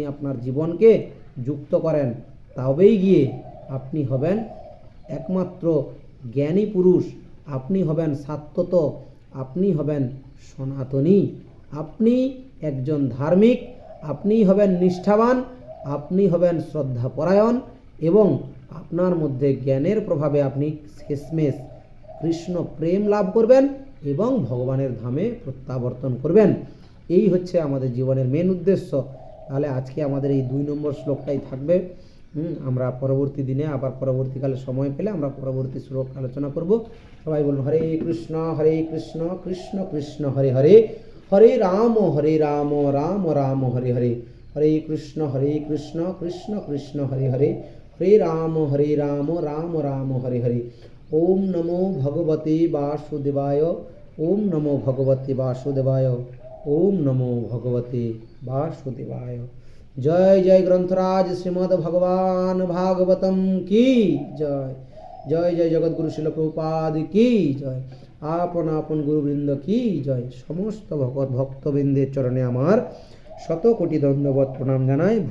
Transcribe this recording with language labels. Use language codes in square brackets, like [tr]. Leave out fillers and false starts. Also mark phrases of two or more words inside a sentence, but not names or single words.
[bn] আপনার জীবনকে যুক্ত করেন, তবেই গিয়ে আপনি হবেন একমাত্র জ্ঞানী পুরুষ, আপনি হবেন শাশ্বত, আপনি হবেন সনাতনী, আপনি একজন ধার্মিক, আপনি হবেন নিষ্ঠাবান, আপনি হবেন শ্রদ্ধাপরায়ণ, এবং আপনার মধ্যে জ্ঞানের প্রভাবে আপনি শেষমেশ কৃষ্ণ প্রেম লাভ করবেন এবং ভগবানের ধামে প্রত্যাবর্তন করবেন। এই হচ্ছে আমাদের জীবনের মেন উদ্দেশ্য। তাহলে আজকে আমাদের এই 2 নম্বর শ্লোকটাই থাকবে। আমরা পরবর্তী দিনে আবার পরবর্তীকালে সময় পেলে আমরা পরবর্তী শ্লোক আলোচনা করব। সবাই বলুন [sa] হরে কৃষ্ণ কৃষ্ণ কৃষ্ণ হরে হরে, হরে রাম রাম রাম হরে হরে, হরে কৃষ্ণ কৃষ্ণ কৃষ্ণ হরে হরে, হরে রাম রাম রাম হরে হরে। ওম নমো ভগবতে বাসুদেবায়, ওম নমো ভগবতে বাসুদেবায়, ওম নমো ভগবতে বাসুদেবায়। [bn] জয় জয় গ্রন্থরাজ শ্রীমদ্ ভগবান ভাগবতম কি জয়। জয় জয় জগৎগুরু শিল প্রভুপাদ কি জয়। আপন আপন গুরুবৃন্দ কি জয়। সমস্ত ভক্তবৃন্দের চরণে আমার 100 কোটি দণ্ডবত প্রণাম জানাই।